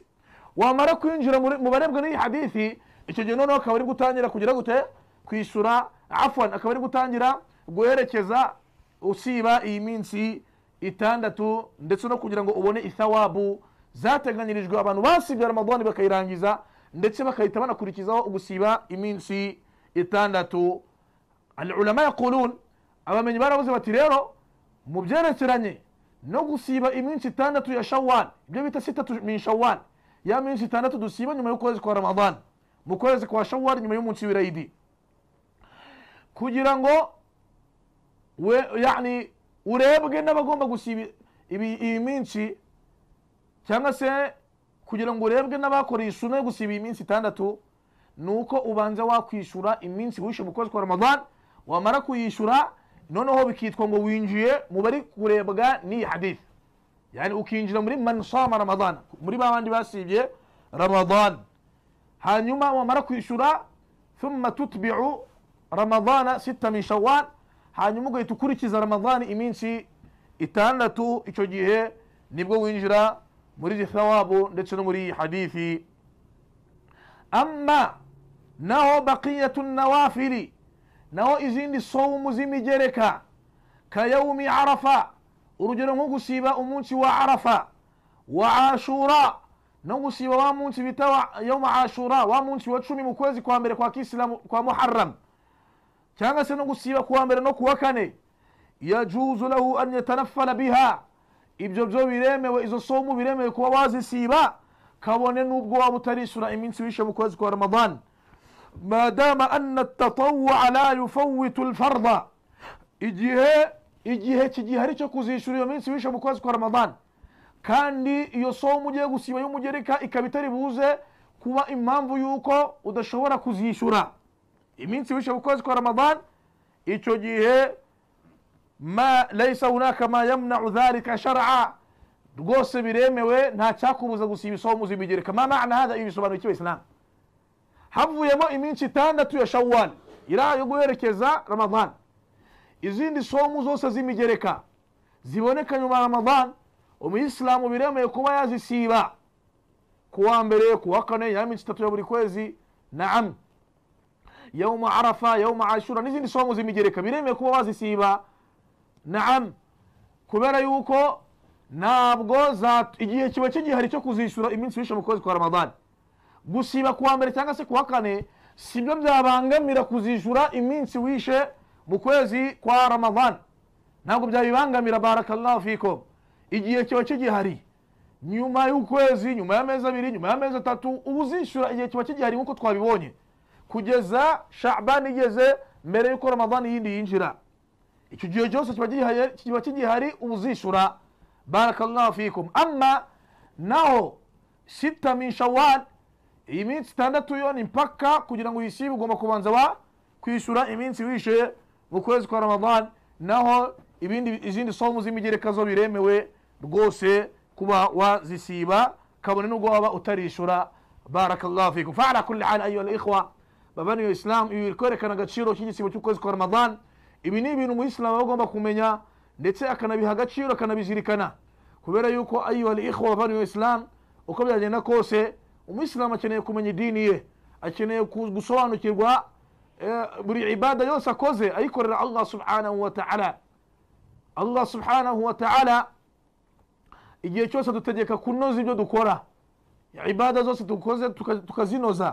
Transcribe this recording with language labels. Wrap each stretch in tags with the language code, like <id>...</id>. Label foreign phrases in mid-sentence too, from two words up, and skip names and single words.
<rw>wamara kwinjira mu barebwa n'iyi hadithi, icyo gihe noneho akaba ari gutangira kugira gute kwishura, afwan akaba ari gutangira guherekeza usiba iyi minsi 6, ndetse no kugira ngo ubone ithawabu zateganyirijwe abantu basibye Ramadan bakayirangiza, ndetse bakahita banakurikizaho ugusiba iminsi 6.</rw> <ar>العلماء يقولون,</ar> <rw>abamenyi baravuze bati rero mu byerekeranye no gusiba iminsi 6 ya Shawwal, ibyo bita</rw> <ar>ستة من شوال,</ar> <rw>ya minsi 6 dusiba nyuma y'ukwezi kwa Ramadan, mu kwezi kwa Shawwal nyuma y'umunsi w'Eid, kugira ngo yani urebwe n'abagomba gusiba iyi minsi, cyangwa se kugira ngo urebwe n'abakoreye isuna yo gusiba iyi minsi 6, nuko ubanza wakwishura iminsi wishe mu kwezi kwa Ramadan. wamara kuyishura noneho bikitwa ngo winjiye mu bari kurebwa n'iyi hadith, yani ukinjira muri</rw> <ar>من صام رمضان,</ar> <rw>muri babandi basibye Ramadan. hanyuma wamara kwishura,</rw> <ar>ثم تتبع رمضان ستا من شوال,</ar> <rw>hanyuma ugahita ukurikiza Ramadani iminsi 6. icyo gihe nibwo winjira muri thawabu ndetse no muri hadithi. amma naho</rw> <ar>بقية النوافل,</ar> <rw>naho izindi sawmu z'imigereka,</rw> <ar>كيوم عرفة,</ar> <rw>urugero nko gusiba umunsi wa Arafa, wa Ashura, no gusiba wa munsi bita</rw> <ar>يوم عاشوراء,</ar> <rw>wa munsi wa 10 mu kwezi kwa mbere kwa Kiislamu kwa Muharram, cyangwa se no gusiba kuwa mbere no kuwa kane.</rw> <ar>يجوز له أن يتنفل بها,</ar> <rw>ibyo byo biremewe, izo somu biremewe kuba wazisiba kabone nubwo waba utarisura iminsi wishe mu kwezi kwa Ramadan,</rw> <ar>ما دام أن التطوع لا يفوت الفرض,</ar> <rw>igihe kigihari cyo kuzishura iyo minsi wishe mu kwezi kwa Ramadan, kandi iyo somu ugiye gusiba y'umugereka ikaba itari buze kuba impamvu yuko udashobora kuzishura iminsi wishe mu kwezi kwa Ramadan, icyo gihe</rw> <ar>ما ليس هناك ما يمنع ذلك شرعا,</ar> <rw>rwose biremewe, nta cyakubuza gusiba isomu z'imigereka.</rw> <ar>ما معنى هذا,</ar> <rw>ibisobanuro cy'Islam. havuyemo iminsi 6 ya Shawwal ira yo guherekeza Ramadan, izindi somu zose z'imigereka ziboneka nyuma ya Ramadan umuyisilamu biremeye kuba yazisiba kuwa mbere kuwa kane ya minsi 3 ya buri kwezi. Naam,</rw> <ar>يوم عرفة يوم عاشوراء</ar> <rw>n'izindi somu z'imigereka biremeye kuba wazisiba. Naam, kubera yuko ntabwo igihe kiba kigihari cyo kuzishyura iminsi wishe mu kwezi kwa Ramadan. Gusiba kuwa mbere cyangwa se kuwa kane sibyo byabangamira kuzishyura iminsi wishe mu kwezi kwa Ramadan, ntabwo byabibangamira.</rw> <ar>بارك الله فيكم.</ar> <rw>Igihe kiba kigihari nyuma y'ukwezi, nyuma y'amezi 2, nyuma y'amezi 3, ubuzishyura igihe kiba kigihari nkuko twabibonye kugeza Sha'ban igeze mbere yuko Ramadan yindi yinjira. Icyo gihe cyose kiba kigihari ubuzishyura.</rw> <ar>بارك الله فيكم.</ar> <rw>Amma naho</rw> <ar>ستة من شوال,</ar> <rw>iminsi 6 yo ni mpaka kugira ngo uyisibe ugomba kubanza kwishyura iminsi wishe mu kwezi kwa Ramadan. Naho izindi somu z'imigereka zo biremewe rwose kuba wazisiba kabone nubwo waba utarishura.</rw> <ar>بارك الله فيكم فعلى كل حال أيها الإخوة,</ar> <rw>babani wa Islam, ibikwerekana agaciro cy'igisibo cy'ukwezi kwa Ramadan. Ibi ni ibintu umuyisilamu agomba kumenya ndetse akanabiha agaciro, akanabizirikana, kubera yuko</rw> <ar>أيها الإخوة</ar> <rw>babani wa Islam, uko byagenda kose umuyisilamu akeneye kumenya idini ye, akeneye gusobanukirwa buri ibada yose akoze ayikorera</rw> <ar>الله سبحانه وتعالى. الله سبحانه وتعالى</ar> <rw>igihe cyose dutegeka kunoza ibyo dukora, ibada zose dukoze tukazinoza.</rw>